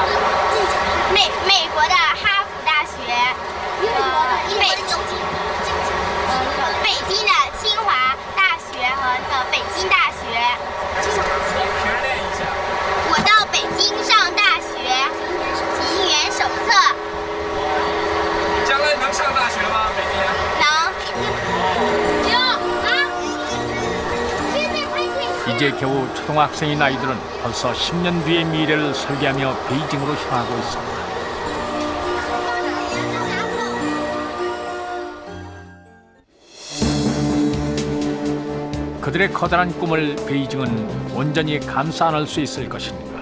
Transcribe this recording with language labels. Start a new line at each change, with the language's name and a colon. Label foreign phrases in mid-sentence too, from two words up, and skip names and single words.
Chinese: 美国的哈佛大学，北京的清华大学和那个北京大学。评论一下。我到北京上大学，题员手册。将来能上大学吗？北京？能。
Korean: 이제 겨우 초등학생인 아이들은 벌써 10년 뒤의 미래를 설계하며 베이징으로 향하고 있습니다. 그들의 커다란 꿈을 베이징은 온전히 감싸 안을 수 있을 것인가.